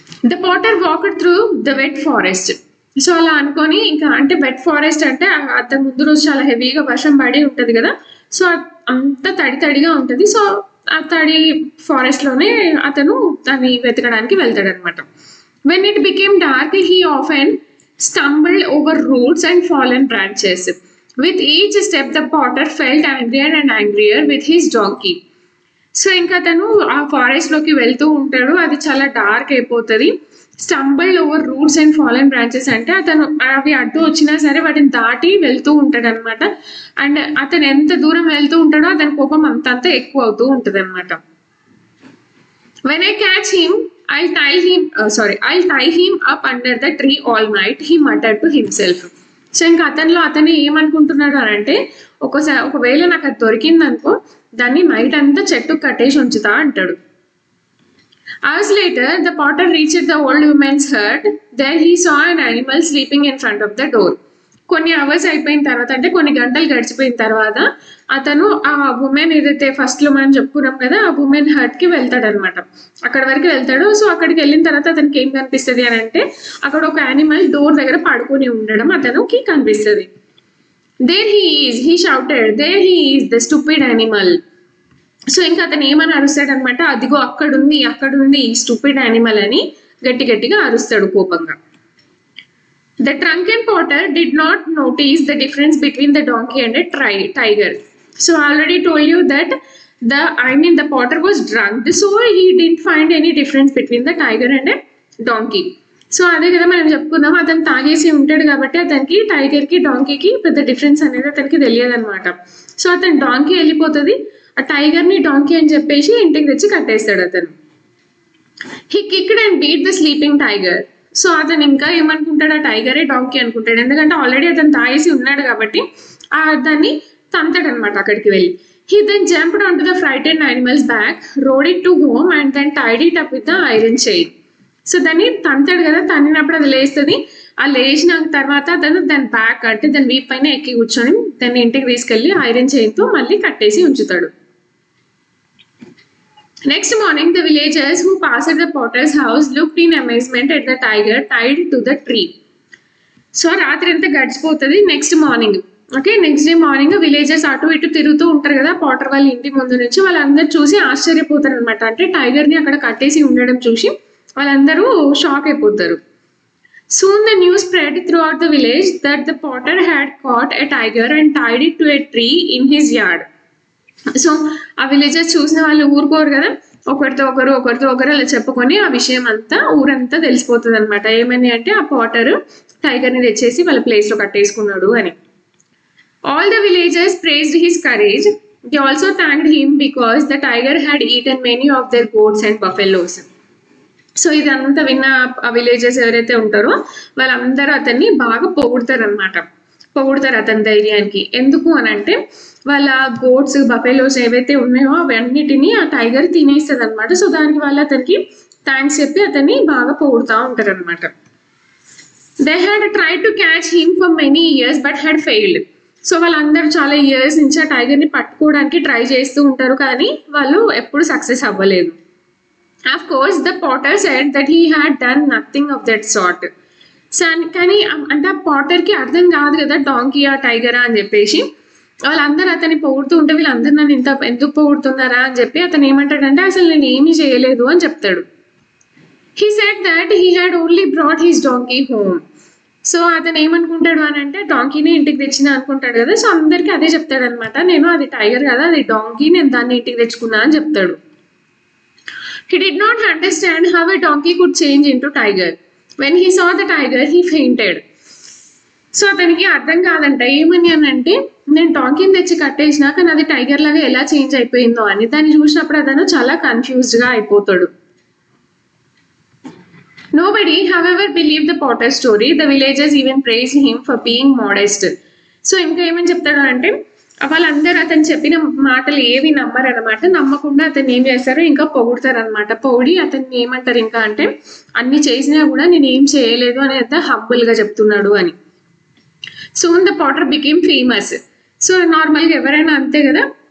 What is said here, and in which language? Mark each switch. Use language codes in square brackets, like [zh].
[en] The potter walked through the wet forest. [te] So అలా అనుకొని ఇంకా అంటే వెట్ ఫారెస్ట్ అంటే అంతకు ముందు రోజు చాలా హెవీగా వర్షం పడి ఉంటుంది కదా, సో అంత తడిగా ఉంటుంది. సో ఆ తడి ఫారెస్ట్ లోనే అతను దాన్ని వెతకడానికి వెళ్తాడు అనమాట. [en] When it became dark he often stumbled over roots and fallen branches. With each step the potter felt angrier and angrier with his donkey. [te] So ఇంకా తను ఆ ఫారెస్ట్ లోకి వెళ్తూ ఉంటాడు, అది చాలా డార్క్ అయిపోతుంది. [en] stumbled over roots and fallen branches [te] అంటే అతను అవి అడ్డు వచ్చినా సరే వాటిని దాటి వెళ్తూ ఉంటాడు అనమాట. అండ్ అతను ఎంత దూరం వెళ్తూ ఉంటాడో అతని కోపం అంత ఎక్కువ అవుతూ ఉంటుంది అనమాట. [en] When I catch him, I'll tie him up under the tree all night, he muttered to himself. [te] So ఇంకా అతను ఏమనుకుంటున్నాడు అని అంటే ఒకవేళ నాకు అది దొరికిందనుకో దాన్ని నైట్ అంతా చెట్టుకు కట్టేసి ఉంచుతా అంటాడు. [en] Hours later, the potter reached the old woman's hut. There he saw an animal sleeping in front of the door. [te] కొన్ని అవర్స్ అయిపోయిన తర్వాత అంటే కొన్ని గంటలు గడిచిపోయిన తర్వాత అతను ఆ ఉమెన్ ఏదైతే ఫస్ట్ లో మనం చెప్పుకున్నాం కదా ఆ ఉమెన్ హర్ట్ కి వెళ్తాడు అనమాట, అక్కడ వరకు వెళ్తాడు. సో అక్కడికి వెళ్ళిన తర్వాత అతనికి ఏం కనిపిస్తుంది అని అంటే అక్కడ ఒక యానిమల్ డోర్ దగ్గర పడుకొని ఉండడం అతనికి కనిపిస్తుంది. [en] There he shouted, there he is the stupid animal. [te] So ఇంకా అతను ఏమని అరుస్తాడు అనమాట, అదిగో అక్కడుంది ఈ స్టూపిడ్ యానిమల్ అని గట్టిగా అరుస్తాడు కోపంగా. [en] The drunken potter did not notice the difference between the donkey and a tiger. So I already told you that the potter was drunk, so he didn't find any difference between the tiger and a donkey. [te] So అదే కదా మనం చెప్పుకున్నాం, అతను తాగేసి ఉంటాడు కాబట్టి అతనికి టైగర్కి డాంకీకి పెద్ద డిఫరెన్స్ అనేది అతనికి తెలియదు అనమాట. సో అతను డాంకీ వెళ్ళిపోతుంది, ఆ టైగర్ని డాంకీ అని చెప్పేసి ఇంటికి తెచ్చి కట్టేస్తాడు అతను. [en] He kicked and beat the sleeping tiger. [te] So అతను ఇంకా ఏమనుకుంటాడు, ఆ టైగరే డాంకీ అనుకుంటాడు, ఎందుకంటే ఆల్రెడీ అతను తాగేసి ఉన్నాడు కాబట్టి దాన్ని తంతాడు అనమాట అక్కడికి వెళ్ళి. [en] He then jumped onto the frightened animal's back, rode it to home and then tied it up with the iron chain. [te] So దాన్ని తంతాడు కదా, తన్నినప్పుడు అది లేస్తుంది, ఆ లేచిన తర్వాత అతను దాని బ్యాక్ అంటే దాని వీప్ పైన ఎక్కి కూర్చొని దాన్ని ఇంటికి తీసుకెళ్లి ఐరన్ చైన్తో మళ్ళీ కట్టేసి ఉంచుతాడు. [en] Next morning, the villagers who passed the potter's house looked in amazement at the tiger tied to the tree. [te] So రాత్రి అంతా గడిచిపోతుంది. నెక్స్ట్ డే మార్నింగ్ విలేజర్స్ అటు ఇటు తిరుగుతూ ఉంటారు కదా పాటర్ వాళ్ళ ఇంటి ముందు నుంచి, వాళ్ళందరూ చూసి ఆశ్చర్యపోతారు అనమాట. అంటే టైగర్ని అక్కడ కట్టేసి ఉండడం చూసి వాళ్ళందరూ షాక్ అయిపోతారు. [en] Soon the news spread throughout the village that the potter had caught a tiger and tied it to a tree in his yard. [te] So ఆ విలేజర్స్ చూసిన వాళ్ళు ఊరుకోరు కదా, ఒకరితో ఒకరు అలా చెప్పుకొని ఆ విషయం అంతా ఊరంతా తెలిసిపోతుంది అనమాట. ఏమని అంటే ఆ పాటర్ టైగర్ని తెచ్చేసి వాళ్ళ ప్లేస్ లో కట్టేసుకున్నాడు అని. [en] All the villagers praised his courage. They also thanked him because the tiger had eaten many of their goats and buffaloes. [te] So ఇదంతా విన్న ఆ విలేజర్స్ ఎవరైతే ఉంటారో వాళ్ళందరూ అతన్ని బాగా పొగుడతారు అతని ధైర్యానికి. ఎందుకు అని అంటే వాళ్ళ గోట్స్ బఫెలోస్ ఏవైతే ఉన్నాయో అవన్నిటిని ఆ టైగర్ తినేస్తుంది అనమాట. సో దానికి వాళ్ళు అతనికి థ్యాంక్స్ చెప్పి అతన్ని బాగా పొగుడుతూ ఉంటారు అనమాట. [en] They had tried to catch him for many years but had failed. [te] So వాళ్ళందరూ చాలా ఇయర్స్ నుంచి ఆ టైగర్ని పట్టుకోవడానికి ట్రై చేస్తూ ఉంటారు కానీ వాళ్ళు ఎప్పుడు సక్సెస్ అవ్వలేదు. [en] Of course, the potter said that he had done nothing of that sort. [te] కానీ అంటే ఆ పాటర్కి అర్థం కాదు కదా డాంకీ ఆ టైగరా అని చెప్పేసి. వాళ్ళందరూ అతన్ని పొగుడుతూ ఉంటే వీళ్ళందరూ నన్ను ఇంత ఎందుకు పొగుడుతున్నారా అని చెప్పి అతను ఏమంటాడంటే అసలు నేను ఏమీ చేయలేదు అని చెప్తాడు. [en] He said that he had only brought his donkey home. [te] So అతను ఏమనుకుంటాడు అని అంటే డాంకీని ఇంటికి తెచ్చిన అనుకుంటాడు కదా. సో అందరికీ అదే చెప్తాడు అనమాట, నేను అది టైగర్ కదా, అది డాంకీ, నేను దాన్ని ఇంటికి తెచ్చుకున్నా అని చెప్తాడు. [en] He did not understand how a donkey could change into tiger. When he saw the tiger, he fainted. [te] So అతనికి అర్థం కాదంట ఏమని అని అంటే నేను డాంకీని తెచ్చి కట్టేసినా కానీ అది టైగర్ లాగా ఎలా చేంజ్ అయిపోయిందో అని. దాన్ని చూసినప్పుడు అతను చాలా కన్ఫ్యూజ్డ్ గా అయిపోతాడు. [en] Nobody, however, believed the Potter story. The villagers even praised him for being modest. [te] So ఇంకా ఏమని చెప్తాడు అంటే వాళ్ళందరూ అతను చెప్పిన మాటలు ఏవి నమ్మరు అనమాట. నమ్మకుండా అతన్ని ఏం చేస్తారు ఇంకా పొగుడతారు అనమాట. పొగిడి అతన్ని ఏమంటారు ఇంకా అంటే అన్ని చేసినా కూడా నేను ఏం చేయలేదు అని అంత హంబుల్ గా చెప్తున్నాడు అని. [en] Soon the potter became famous. [te] So నార్మల్గా ఎవరైనా అంతే కదా.